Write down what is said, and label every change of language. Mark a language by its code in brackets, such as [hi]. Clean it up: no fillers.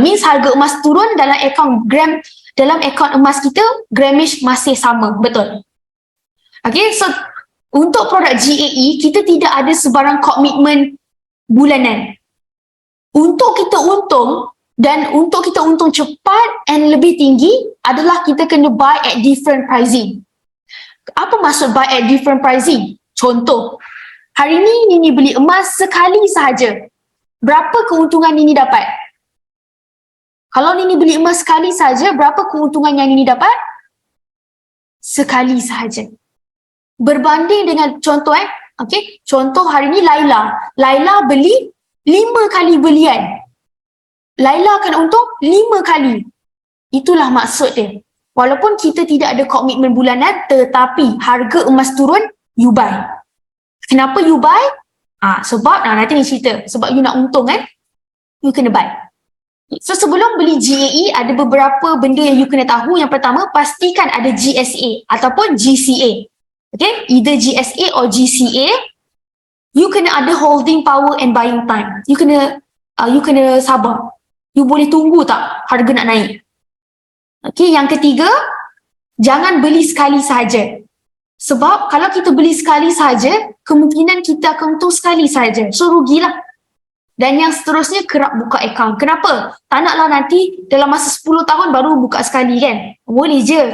[ms] Means harga emas turun dalam akaun emas kita, grammage masih sama. Betul. Okay. So, untuk produk GAE, kita tidak ada sebarang komitmen bulanan. Untuk kita untung dan untuk kita untung cepat and lebih tinggi adalah kita kena buy at different pricing. [en] Apa maksud buy at different pricing? [ms] Contoh, hari ni Nini beli emas sekali sahaja. Berapa keuntungan Nini dapat? Kalau Nini beli emas sekali sahaja, berapa keuntungan yang Nini dapat? Sekali sahaja. Berbanding dengan contoh okay, contoh hari ni Laila beli 5 kali belian. Laila akan untung 5 kali. Itulah maksud dia. Walaupun kita tidak ada komitmen bulanan, tetapi harga emas turun, you buy. Kenapa you buy? Sebab, nanti ni cerita. Sebab you nak untung kan? You kena buy. So, sebelum beli GAE, ada beberapa benda yang you kena tahu. Yang pertama, pastikan ada GSA ataupun GCA. Okay? [en] Either GSA or GCA. You kena ada holding power and buying time. [ms] You kena sabar. You boleh tunggu tak harga nak naik? Okay, yang ketiga, jangan beli sekali sahaja. Sebab kalau kita beli sekali sahaja, kemungkinan kita akan untung sekali sahaja. So, rugilah. Dan yang seterusnya kerap buka akaun. Kenapa? Tak naklah nanti dalam masa 10 tahun baru buka sekali kan. Boleh je.